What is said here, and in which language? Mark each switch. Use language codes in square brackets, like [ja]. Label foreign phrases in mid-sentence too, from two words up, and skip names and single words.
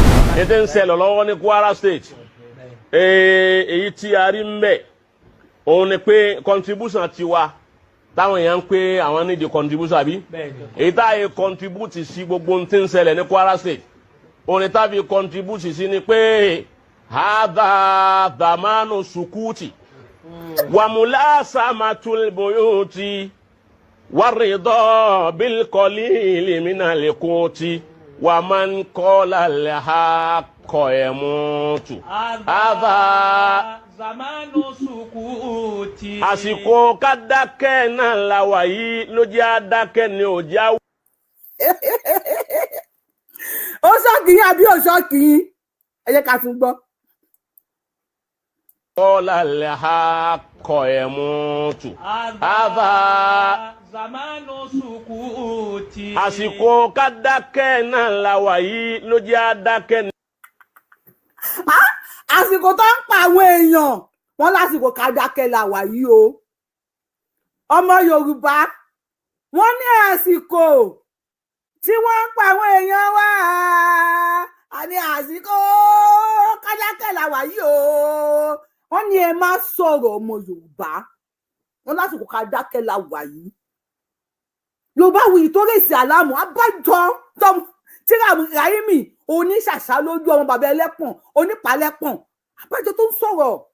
[yo] ètè ń ṣẹlẹ̀ lọ́wọ́ ní Kwara State èyí tí a rí mbẹ̀ òun ni pé contribution tiwa táwọn èèyàn ń pé àwọn ní di contribution àbí èyí tá a yẹ contribute sí gbogbo ohun tí ń ṣẹlẹ̀ ní Kwara State òun ni tá a fi contribute sí ni pé [ar] هذا زمان السكوت وملازمة البيوت والرضا بالقليل من القوت ومن قال لها قيامة هذا زمان السكوت. [yo] àsìkò ká dákẹ́ náà la wà yìí ló jẹ́ àdákẹ́ ni ò já. ó ṣọ́ọ̀kì yín àbí ò ṣọ́ọ̀kì yín ẹ jẹ́ ká tún gbọ́. [ar] قال لها قيامة هذا زمان السكوت. [yo] àsìkò ká dákẹ́ náà la wà yìí ló jẹ́ àdákẹ́ ni. àsìkò tó ń pa àwọn èèyàn wọn lásìkò ká dákẹ́ la wà yìí o ọmọ Yorùbá wọn ní àsìkò tí wọ́n ń pa àwọn èèyàn wá àní àsìkò ká dákẹ́ la wà yìí o wọ́n ní ẹ má sọ̀rọ̀ ọmọ Yorùbá wọn lásìkò ká dákẹ́ la wà yìí Yorùbá wuyì tó rèsì àlámù abájọ tí Ráyìmí oníṣàṣà lójú ọmọ bàbá ẹlẹ́pọ̀n onípàlẹ́pọ̀n abájọ tó ń sọ̀rọ̀